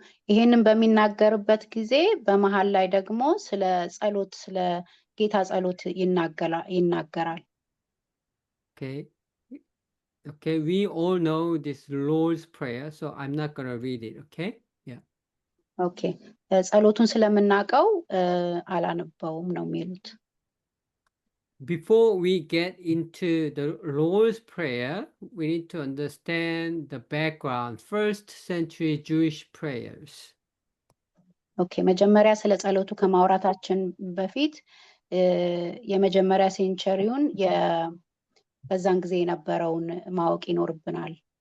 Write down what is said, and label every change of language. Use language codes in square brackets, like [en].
[am] ይሄንን በሚናገርበት ጊዜ በመሃል ላይ ደግሞ ስለ ጸሎት፣ ስለ ጌታ ጸሎት ይናገራል። [en] Okay, we all know this Lord's prayer, so I'm not going to read it, okay? Yeah. Okay. [am] ጸሎቱን ስለምናውቀው አላነበውም ነው የሚሉት። [en] Before we get into the Lord's Prayer, we need to understand the background, first century Jewish prayers. [am] Okay, መጀመሪያ ስለ ጸሎቱ ከማውራታችን በፊት የመጀመሪያ ሴንቸሪውን በዛን ጊዜ የነበረውን ማወቅ ይኖርብናል።